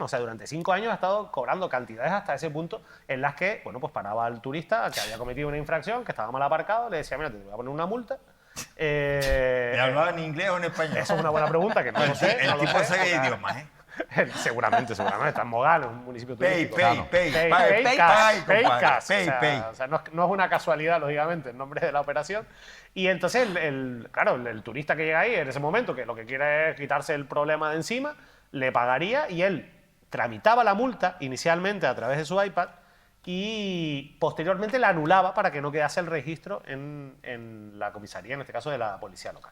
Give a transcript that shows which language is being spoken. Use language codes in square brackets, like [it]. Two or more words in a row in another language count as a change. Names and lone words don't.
[es] O sea, durante 5 años ha estado cobrando cantidades hasta ese punto en las que, bueno, pues paraba al turista que había cometido una infracción, que estaba mal aparcado, le decía, mira, te voy a poner una multa. ¿Le hablaba en inglés o en español? Eso es una buena pregunta, que no lo sé. El no lo tipo sé. sabe idiomas, ¿eh? Seguramente. Está en Mogán, es un municipio Pay, turístico. pay, Pay, pay, pay, pay, pay, compadre, cash. [en] pay, pay. [es] O sea, no es una casualidad, lógicamente, el nombre de la operación. Y entonces, claro, el turista que llega ahí en ese momento, que lo que quiere es quitarse el problema de encima, le pagaría y él tramitaba la multa inicialmente a través de su iPad y posteriormente la anulaba para que no quedase el registro en la comisaría, en este caso de la policía local.